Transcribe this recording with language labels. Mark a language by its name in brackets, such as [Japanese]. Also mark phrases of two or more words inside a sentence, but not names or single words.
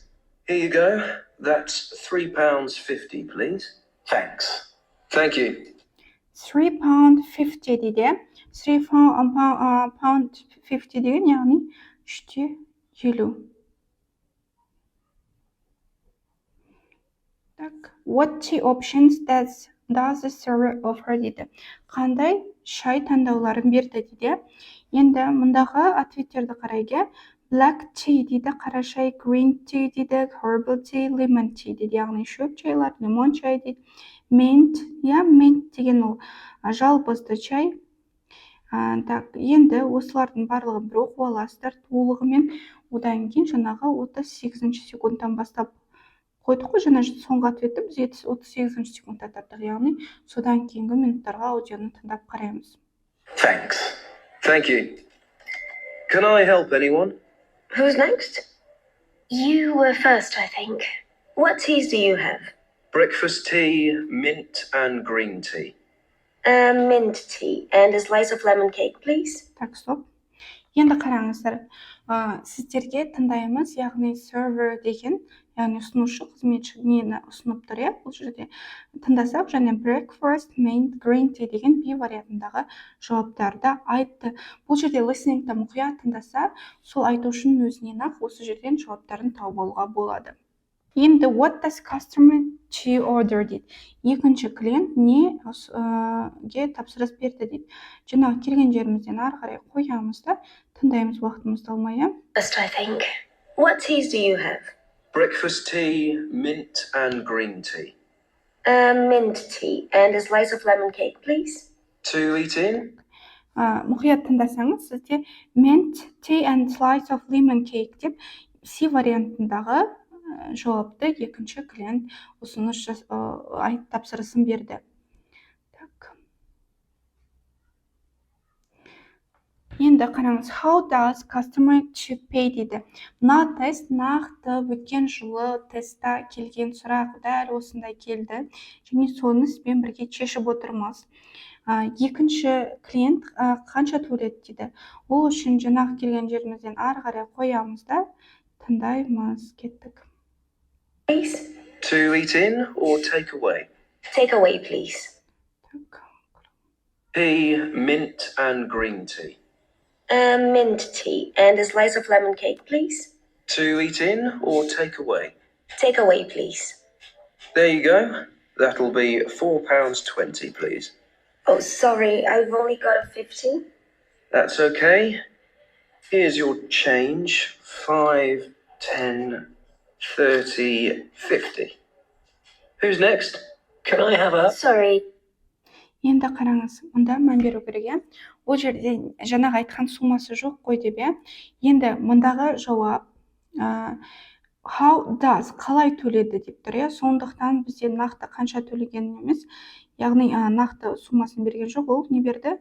[English] Here you go. That's £3.50, please. Thanks. Thank you. [Kazakh] £3.50 дейді. £3.50 деген, яғни 3.50. Так, [English] what tea options does the server offer дейді. [Kazakh] Қандай шай таңдауларын берді дейді. Енді мұндағы ответтерді қарайық. [English] Black tea [Kazakh] дейді, қара шай, [English] green tea [Kazakh] дейді, [English] herbal tea, lemon tea дейді. [Kazakh] Яғни шөп чайлар, лимон чай дейді. Mint, mint деген ол жалбызды чай. Так, енді осылардың барлығын бір оқып аласыздар толығымен. Одан кейін жаңағы 38 секундтан бастап қойдық қой, жаңа соңғы ответті біз 38 секундта таптық, яғни содан кейінгі минуттарға аудионы тыңдап қараймыз. [English] Thanks. Thank you. Can I help anyone? Who's next? You were first, I think. What teas do you have? Breakfast tea, mint and green tea. Mint tea and a slice of lemon cake, please. [Russian] Так, стоп. [Kazakh] Енді қараңыздар, сіздерге тыңдаймыз, яғни server деген, яғни ұсынушы қызметші нені ұсынып тұр, бұл жерде тыңдасақ, және [English] breakfast, mint, green tea [Kazakh] деген B вариантындағы жауаптарды айтты. Бұл жерде listening'да мұқият тыңдаса, сол айтушының өзінен ақ осы жерден жауаптарын тауып алуға болады. [English] Енді what does customer to order дейді. [Kazakh] Екінші клиент неге тапсырыс берді дейді. Жаңағы келген жерімізден ары қарай қоямыз да, тыңдаймыз, уақытымызды алмай. [English] First, I think. What teas do you have? Breakfast tea, mint and green tea. Mint tea and a slice of lemon cake, please. To eat in? [Kazakh] Мұқият тыңдасаңыз, сізде [English] mint tea and slice of lemon cake [Kazakh] деп C вариантындағы жауапты екінші клиент ұсыныс тапсырысын берді. Так. Енді қараңыз, [English] how does customer to pay дейді. [Kazakh] Мына тест нақты өткен жылы тестта келген сұрақ дәл осындай келді. Және соны сізбен бірге шешіп отырмыз. Екінші клиент қанша төледі дейді. Ол үшін жаңағы келген жерімізден ары қарай қоямыз да, тыңдаймыз, кеттік. [English] Please. To eat in or take away? Take away, please. Так. Tea, mint and green tea. Mint tea and a slice of lemon cake, please. To eat in or take away? Take away, please. There you go. That'll be £4.20, please. Oh, sorry, I've only got a 50. That's okay. Here's your change. 5, 10, 30, 50. Who's next? Can I have a... Sorry. [Kazakh] Енді қараңыз, мұнда мән беру керек. Ол жерде жаңағы айтқан сумасы жоқ қой деп. Енді мұндағы жауап [English] how does, [Kazakh] қалай төледі деп тұр. Сондықтан бізде нақты қанша төлеген емес, яғни нақты сумасын берген жоқ, ол не берді?